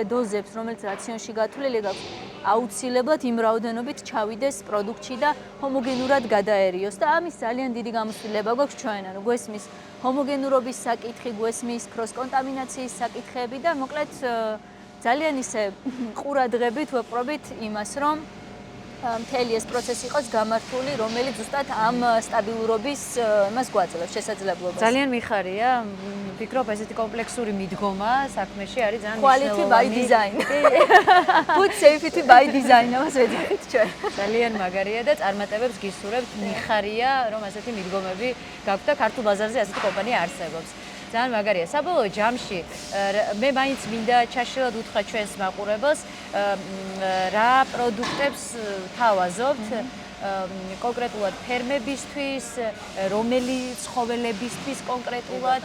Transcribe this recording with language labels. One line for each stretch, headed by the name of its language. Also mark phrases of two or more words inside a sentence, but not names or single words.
Georgian: დოზებს, რომელიც რაციონში გათვლილი გაქვს, აუცილებლად იმ რაოდენობით ჩავიდეს პროდუქტში და ჰომოგენურად გადაერიოს და ამის ძალიან დიდი გამოსვლილება გვაქვს ჩვენ, ანუ გვესმის ჰომოგენურობის საკითხი, გვესმის ქროს კონტამინაციის საკითხები და მოკლედ ძალიან ისე ყურადღებით ვეპყრობით იმას, რომ მთელი ეს პროცესი იყოს გამართული, რომელიც ზუსტად ამ სტაბილურობის იმას გვაძლევს შესაძლებლობას. ძალიან მიხარია, ვფიქრობ ესეთი კომპლექსური მიდგომა საქმეში არის ძალიან
English: quality by design. Food safety by design
Georgian: ამას ვეძახით ჩვენ. ძალიან მაგარია და წარმატებებს გისურვებთ. მიხარია, რომ ასეთი მიდგომები გაქვთ და ქართულ ბაზარზე ასეთი კომპანია არსებობს. ძალიან მაგარია. საბოლოო ჯამში მე მაინც მინდა ჩაშლილად უთხრა ჩვენს მაყურებელს, რა პროდუქტებს თავაზობთ კონკრეტულად ფერმებისთვის, რომელი ცხოველებისთვის კონკრეტულად.